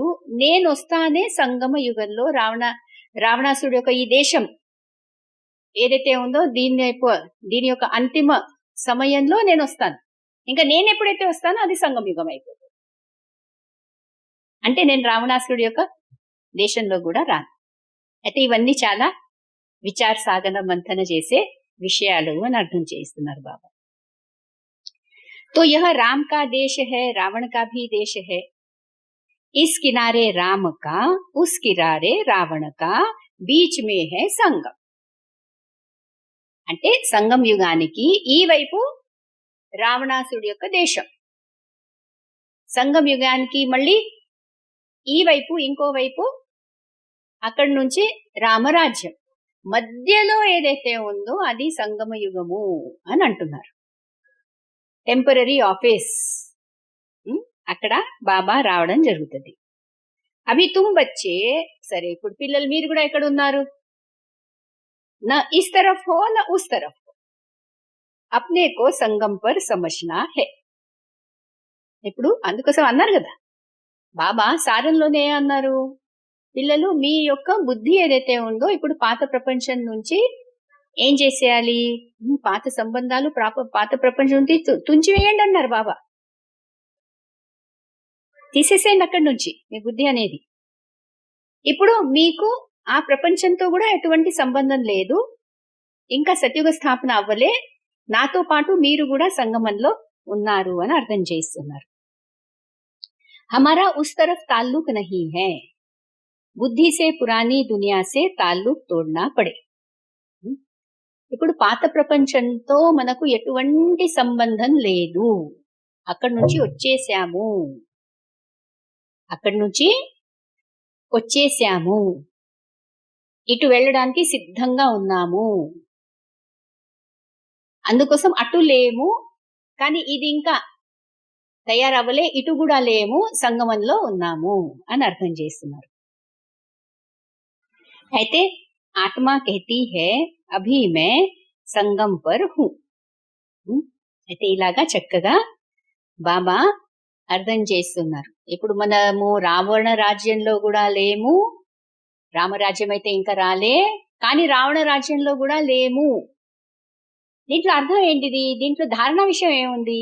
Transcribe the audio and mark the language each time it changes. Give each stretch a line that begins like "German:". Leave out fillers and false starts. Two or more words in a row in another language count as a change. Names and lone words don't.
Telugu: నేను వస్తానే సంగమ యుగంలో రావణాసుడి యొక్క ఈ దేశం ఏదైతే ఉందో దీని యొక్క అంతిమ సమయంలో నేను వస్తాను. ఇంకా నేను ఎప్పుడైతే వస్తానో అది సంగమ యుగం అయిపోతుంది. అంటే నేను రావణాసుడి యొక్క దేశంలో కూడా రాను. అయితే ఇవన్నీ చాలా విచార సాగన మంథన చేసే విషయాలు అని అర్థం చేస్తున్నారు బాబా.
Hindi: तो यह राम का देश है, रावण का भी देश है. इस किनारे राम का, उस किनारे रावण का, बीच में है संगम.
Telugu: అంటే సంగం యుగానికి ఈ వైపు రావణాసుడి యొక్క దేశం, సంగం యుగానికి మళ్ళీ ఈ వైపు ఇంకో వైపు అక్కడి నుంచి రామరాజ్యం, మధ్యలో ఏదైతే ఉందో అది సంగమ యుగము అని అంటున్నారు.
English: temporary office
Telugu: అక్కడ బాబా రావడం జరుగుతుంది.
Hindi: अभी तुम बच्चे,
Telugu: సరే ఇప్పుడు పిల్లలు మీరు కూడా ఎక్కడ ఉన్నారు?
Hindi: ना इस तरफ़ हो ना उस तरफ़ हो, अपने को संगम पर समझना है.
Telugu: ఇప్పుడు అందుకోసం అన్నారు కదా బాబా సారంలోనే అన్నారు, పిల్లలు మీ యొక్క బుద్ధి ఏదైతే ఉందో ఇప్పుడు పాత ప్రపంచం నుంచి ఏం చేసేయాలి? పాత సంబంధాలు పాత ప్రపంచం నుంచి తుంచివేయండి అన్నారు బాబా. తీసేసేయండి అక్కడి నుంచి మీ బుద్ధి అనేది. ఇప్పుడు మీకు ఆ ప్రపంచంతో కూడా ఎటువంటి సంబంధం లేదు. ఇంకా సత్యుగ స్థాపన అవ్వలే. నాతో పాటు మీరు కూడా సంగమంలో ఉన్నారు అని అర్థం చేస్తున్నారు.
Hindi: हमारा उस तरफ़ ताल्लुक़ नहीं है, बुद्धि से पुरानी दुनिया से ताल्लुक़ तोड़ना पड़े.
Telugu: ఇప్పుడు పాత ప్రపంచంతో మనకు ఎటువంటి సంబంధం లేదు. అక్కడి నుంచి వచ్చేసాము, ఇటు వెళ్ళడానికి సిద్ధంగా ఉన్నాము. అందుకోసం అటు లేము, కానీ ఇది ఇంకా తయారవ్వలే, ఇటు కూడా లేము, సంగమంలో ఉన్నాము అని అర్థం చేస్తున్నారు.
Hindi: అయితే ఆత్మ कहती है अभी मैं संगम पर हूँ.
Telugu: అయితే ఇలాగా చక్కగా బాబా అర్థం చేస్తున్నారు. ఇప్పుడు మనము రావణ రాజ్యంలో కూడా లేము, రామరాజ్యం అయితే ఇంకా రాలే, కానీ రావణ రాజ్యంలో కూడా లేము. దీంట్లో అర్థం ఏంటిది? దీంట్లో ధారణ విషయం ఏముంది?